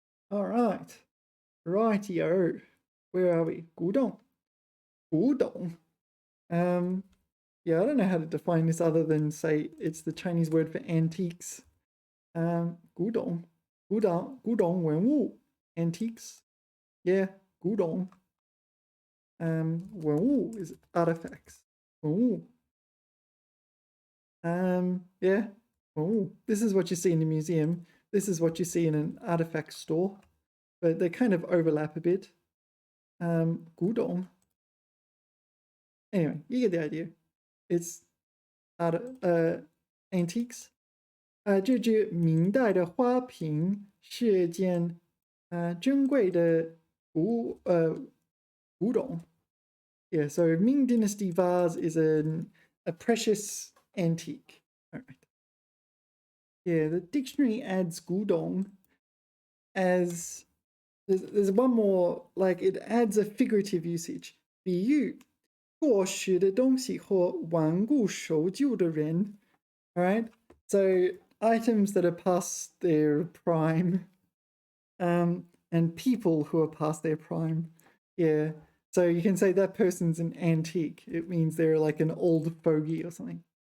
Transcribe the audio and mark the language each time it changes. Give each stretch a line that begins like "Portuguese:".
English: All right. Rightio. Where are we? 鼓动.鼓动. Yeah, I don't know how to define this other than say it's the Chinese word for antiques.
Chinese: 古董 文物
English: antiques.
Chinese: Yeah, 古董.
English: 文物 is artifacts.
Chinese: 文物. Yeah, 文物.
English: This is what you see in a museum. This is what you see in an artifact store. But they kind of overlap a bit. 古董.Anyway, you get the idea. It's antiques.
Chinese: 这只明代的花瓶是件珍贵的古董.
English: Yeah, so Ming Dynasty vase is a precious antique. All right. Yeah, the dictionary adds 古董 as there's one more, like it adds a figurative usage.
Chinese: 比喻过时的东西或顽固守旧的人.
English: Alright? So items that are past their prime, and people who are past their prime. Yeah. So you can say that person's an antique. It means they're like an old fogey or something.